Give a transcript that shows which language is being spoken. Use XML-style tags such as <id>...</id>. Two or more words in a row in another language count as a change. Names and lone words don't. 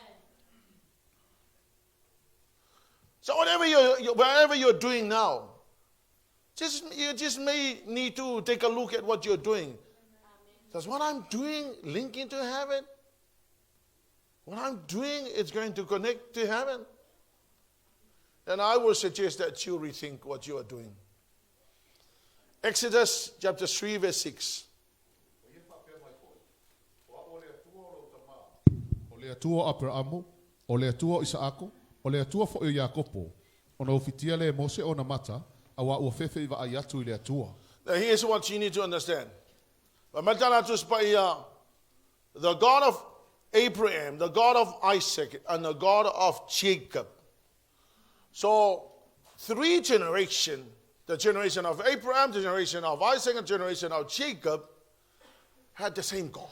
<en>So whatever you're doing now, you just may need to take a look at what you're doing. Does what I'm doing link into heaven? What I'm doing is going to connect to heaven? And I will suggest that you rethink what you are doing. Exodus chapter 3 verse 6.</en> <sm>O le atua Abraamu, o le atua Isaako, o le atua fo Iakopo, ona ufitia le Mose ona mata, awa ua fefe iwa ayatu I le atua.</sm> <en>Now here's what you need to understand. The God of Abraham, the God of Isaac, and the God of Jacob. So, 3 generations, the generation of Abraham, the generation of Isaac, and the generation of Jacob, had the same God.</en>